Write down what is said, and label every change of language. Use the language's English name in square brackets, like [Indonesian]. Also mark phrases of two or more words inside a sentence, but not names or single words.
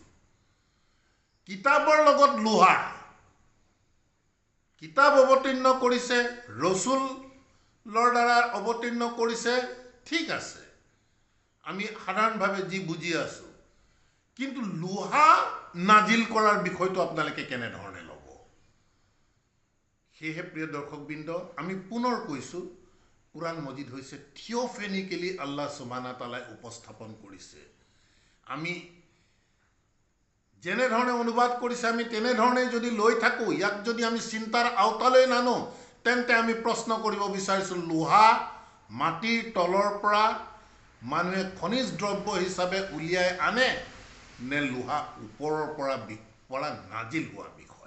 [Assamese] কিতাপৰ লগত লোহা, কিতাপ অৱতীৰ্ণ কৰিছে, ৰসুলৰ দ্বাৰা অৱতীৰ্ণ কৰিছে, ঠিক আছে, আমি সাধাৰণভাৱে যি বুজি আছোঁ। কিন্তু লোহা নাজিল কৰাৰ বিষয়টো আপোনালোকে কেনেধৰণে ল'ব? সেয়েহে প্ৰিয় দৰ্শকবৃন্দ, আমি পুনৰ কৈছোঁ, কোৰাণ মজিদ হৈছে থিঅ'ফেনিকেলি [Arabic] الله سبحانه وتعالى [Assamese] উপস্থাপন কৰিছে। আমি যেনেধৰণে অনুবাদ কৰিছে আমি তেনেধৰণে যদি লৈ থাকোঁ, ইয়াক যদি আমি চিন্তাৰ আওতালৈ নানো, তেন্তে আমি প্ৰশ্ন কৰিব বিচাৰিছোঁ, লোহা মাটিৰ তলৰ পৰা মানুহে খনিজ দ্ৰব্য হিচাপে উলিয়াই আনে নে লোহা ওপৰৰ পৰা নাজিল হোৱা বিষয়।